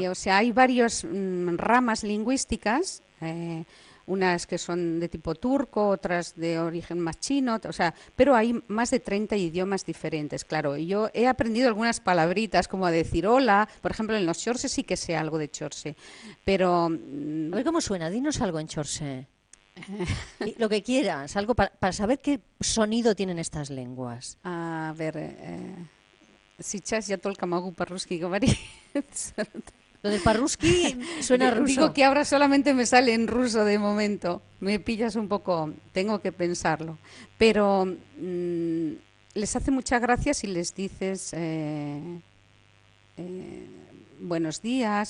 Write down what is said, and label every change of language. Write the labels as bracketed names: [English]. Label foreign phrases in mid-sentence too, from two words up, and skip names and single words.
[Spanish] o sea, hay varias ramas lingüísticas, unas que son de tipo turco, otras de origen más chino, o sea, pero hay más de 30 idiomas diferentes, claro. Y yo he aprendido algunas palabritas, como a decir hola, por ejemplo, en los chorses sí que sé algo de chorse, pero A ver cómo suena, dinos algo en chorse. Lo que quieras, algo para saber qué sonido tienen estas lenguas. a ver, [Russian] сейчас я только могу по-русски говорить. [Spanish] Lo del parruski suena Digo ruso. que ahora solamente me sale en ruso de momento. Me pillas un poco, tengo que pensarlo. Pero les hace mucha gracia si les dices eh, buenos días.